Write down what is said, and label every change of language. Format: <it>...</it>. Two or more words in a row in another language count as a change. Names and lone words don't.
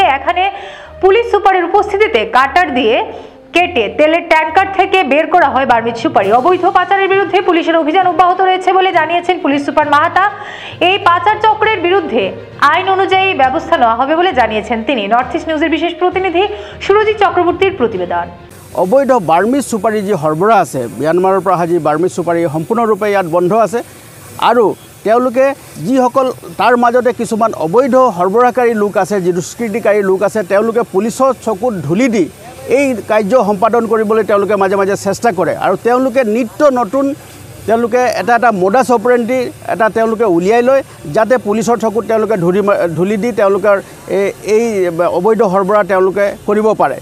<bn>এখানে পুলিশ সুপারের উপস্থিতিতে কাটার দিয়ে কেটে তেলের ট্যাঙ্কার থেকে বের করা হয় বার্মিজ সুপারি। অবৈধ পাচারের বিরুদ্ধে পুলিশের অভিযান অব্যাহত রয়েছে বলে জানিয়েছেন পুলিশ সুপার মাহাতা। এই পাচার চক্রের বিরুদ্ধে আইন অনুযায়ী ব্যবস্থা নেওয়া হবে বলে জানিয়েছেন তিনি। নর্থ ইস্ট নিউজের বিশেষ প্রতিনিধি সুরজিৎ চক্রবর্তীর প্রতিবেদন।</bn> <as>অবৈধ বাৰ্মিজ চুপাৰী যি সৰবৰাহ আছে ম্যানমাৰৰ পৰা যি বাৰ্মিজ চুপাৰী সম্পূৰ্ণৰূপে ইয়াত বন্ধ আছে আৰু তেওঁলোকে যিসকল তাৰ মাজতে কিছুমান অবৈধ সৰবৰাহকাৰী লোক আছে, যি দুষ্কৃতিকাৰী লোক আছে, তেওঁলোকে পুলিচৰ চকুত ধূলি দি এই কাৰ্য সম্পাদন কৰিবলৈ তেওঁলোকে মাজে মাজে চেষ্টা কৰে আৰু তেওঁলোকে নিত্য নতুন তেওঁলোকে এটা</as> <la>modus operandi</la> <as>তেওঁলোকে উলিয়াই লয় যাতে পুলিচৰ চকুত তেওঁলোকে ধূলি দি তেওঁলোকৰ এই অবৈধ সৰবৰাহ তেওঁলোকে কৰিব পাৰে।</as>